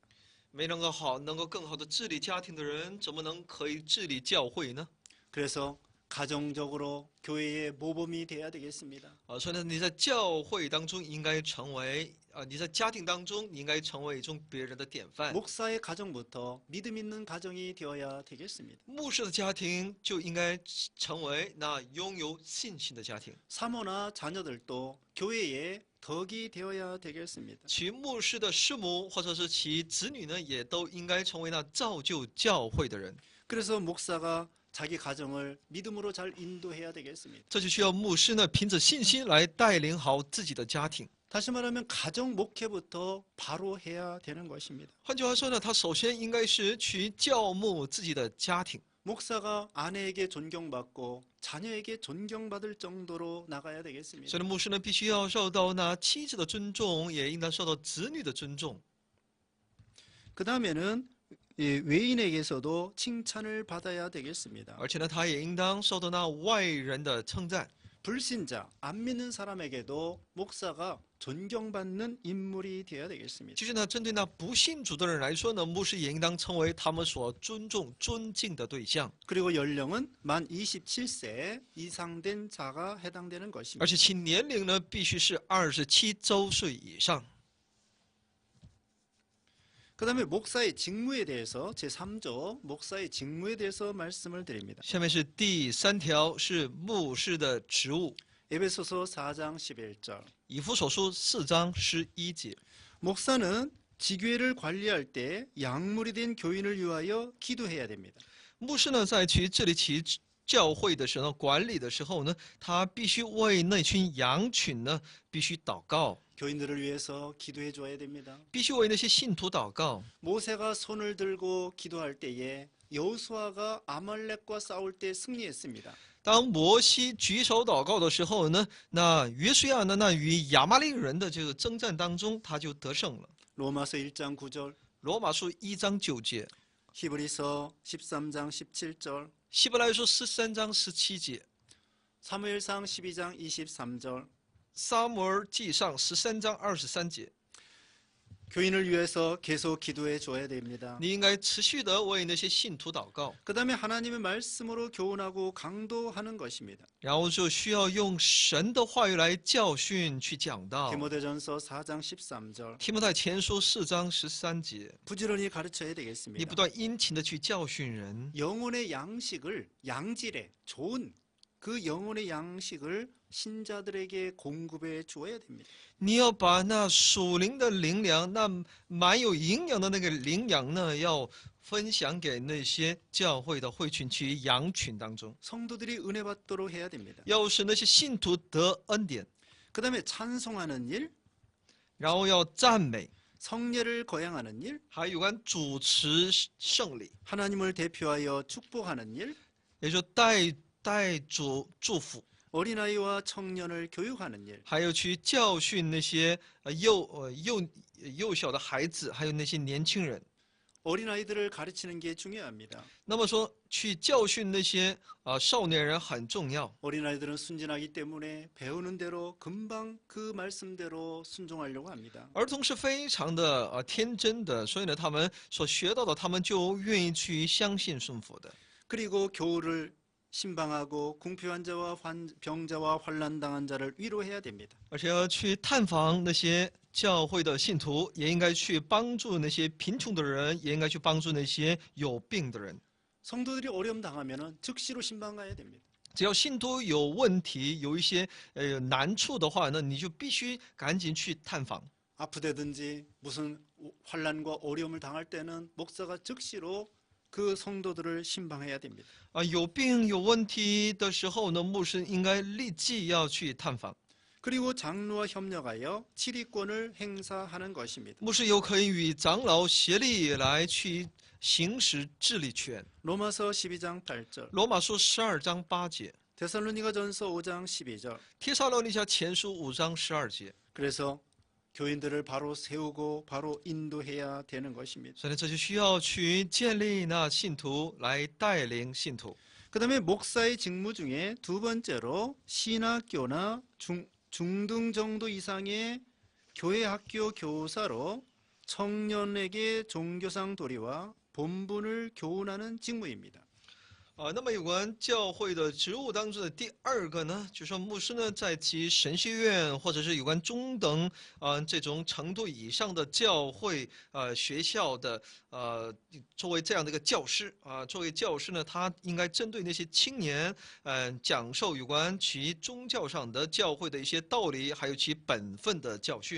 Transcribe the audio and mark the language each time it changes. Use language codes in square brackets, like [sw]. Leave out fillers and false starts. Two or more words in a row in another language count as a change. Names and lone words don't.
[zh] 没能够更好的治理家庭的人，怎么可以治理教会呢？ [ko] 그래서 가정적으로 교회의 모범이 돼야 되겠습니다. [zh] 所以呢，你在教会当中应该成为你在家庭当中你应该成为一种别人的典范。 [ko] 목사의 가정부터 믿음 있는 가정이 되어야 되겠습니다. [zh] 牧师的家庭就应该成为那拥有信心的家庭。 [ko] 사모나 자녀들도 교회의 덕이 되어야 되겠습니다. [zh] 其牧师的师母或者是其子女呢，也都应该成为那造就教会的人。 [ko] 그래서 목사가 자기 가정을 믿음으로 잘 인도해야 되겠습니다. [zh] 这就需要牧师呢，凭着信心来带领好自己的家庭。 [ko] 다시 말하면 가정 목회부터 바로 해야 되는 것입니다. [zh] 换句话说呢，他首先应该是去教牧自己的家庭。 [ko] 목사가 아내에게 존경받고 자녀에게 존경받을 정도로 나가야 되겠습니다. [zh] 所以呢，牧师呢，必须要受到那妻子的尊重，也应当受到子女的尊重。 [ko] 그 다음에는 외인에게서도 칭찬을 받아야 되겠습니다. [zh] 而且呢，他也应当受到那外人的称赞。 [ko] 불신자, 안 믿는 사람에게도 목사가 존경받는 인물이 되어야 되겠습니다. [zh] 其实呢，针对那不信主的人来说呢，牧师也应当成为他们所尊重、尊敬的对象， [ko] 그리고 연령은 만 27세 이상 된 자가 해당되는 [zh] 而 [ko] 것입니다. [zh] 且其年龄呢必须是27周岁以上。 [ko] 그 다음에 목사의 직무에 대해서 제3조 목사의 직무에 대해서 말씀을 드립니다. [zh] 下面是第3条，是牧师的职务。 [ko] 에베소서 4장 11절 [zh] 以弗所书4章11节， [ko] 목사는 지교회를 관리할 때 양물이 된 교인을 위하여 기도해야 됩니다. [zh] 牧师呢在去治理其教会的时候，管理的时候呢，他必须为那群羊群呢必须祷告， [ko] 교인들을 위해서 기도해 줘야 됩니다. [zh] 必须为那些信徒祷告。 [ko] 모세가 손을 들고 기도할 때에 여호수아가 아말렉과 싸울 때 승리했습니다. [zh] 当摩西举手祷告的时候呢，那约书亚呢，那与亚玛力人的这个征战当中，他就得胜了。 [ko] 로마서 1장 9절 [zh] 罗马书1章9节， [ko] 히브리서 13장 17절 [zh] 希伯来书13章17节， [ko] 사무엘상 12장 23절 [zh] 撒母耳记上13章23节， [ko] 교인을 위해서 계속 기도해 줘야 됩니다. [zh] 你应该持续的为那些信徒祷告， [ko] 그 다음에 하나님의 말씀으로 교훈하고 강도하는 것입니다. [zh] 然后就需要用神的话语来教训、去讲道。 [ko] 디모데전서 4장 13절 [zh] 提摩太前书4章13节， [ko] 부지런히 가르쳐야 [zh] 你 [ko] 되겠습니다. [zh] 不断殷勤的去教训人， [ko] 영혼의 양식을 양질의 좋은 그 영혼의 양식을 신자들에게 공급해 주어야 됩니다. [zh] 你要把那属灵的灵粮，那蛮有营养的那个灵粮呢，要分享给那些教会的会群及羊群当中， [ko] 성도들이 은혜 받도록 해야 됩니다. [zh] 要使那些信徒得恩典， [ko] 그 다음에 찬송하는 일, [zh] 然后要赞美， [ko] 성례를 거행하는 일, [zh] 还有关主持圣礼， [ko] 하나님을 대표하여 축복하는 일, [zh] 也就带主祝福， [ko] 어린아이와 청년을 교육하는 일, [zh] 还有去教训那些幼小的孩子，还有那些年轻人。 [ko] 어린아이들을 가르치는 게 중요합니다. [zh] 那么说，去教训那些少年人很重要。 [ko] 어린아이들은 순진하기 때문에 배우는 대로 금방 그 말씀대로 순종하려고 합니다. [zh] 儿童是非常的天真的，所以呢，他们所学到的，他们就愿意去相信顺服的。 [ko] 그리고 교우를 신방하고 궁핍한 자와 병자와 환난 당한 자를 위로해야 됩니다. [zh] 而且要去探访那些教会的信徒，也应该去帮助那些贫穷的人，也应该去帮助那些有病的人。 [ko] 성도들이 어려움 당하면은 즉시로 신방 가야 됩니다. [zh] 只要信徒有问题，有一些难处的话，那你就必须赶紧去探访。 [ko] 아프다든지 무슨 환난과 어려움을 당할 때는 목사가 즉시로 그 성도들을 신방해야 됩니다. [zh] 有病有问题的时候呢，牧师应该立即要去探访。 [ko] 그리고 장로와 협력하여 치리권을 행사하는 것입니다. [zh] 牧师又可以与长老协力来去行使治理权。 [ko] 로마서 12장 8절 [zh] 罗马书12章8节， [ko] 데살로니가전서 5장 12절 [zh] 帖撒罗尼迦前书5章12节。 [ko] 그래서 교인들을 바로 세우고 바로 인도해야 되는 것입니다. [zh] 所以呢，这就需要去建立那信徒来带领信徒。 [ko] 그 다음에 목사의 직무 중에 두 번째로 신학교나 중등 정도 이상의 교회 학교 교사로 청년에게 종교상 도리와 본분을 교훈하는 직무입니다. [zh] 那么有关教会的职务当中的第二个呢，就是说牧师呢，在其神学院或者是有关中等这种程度以上的教会学校的作为这样的一个教师作为教师呢，他应该针对那些青年讲授有关其宗教上的教会的一些道理，还有其本分的教训。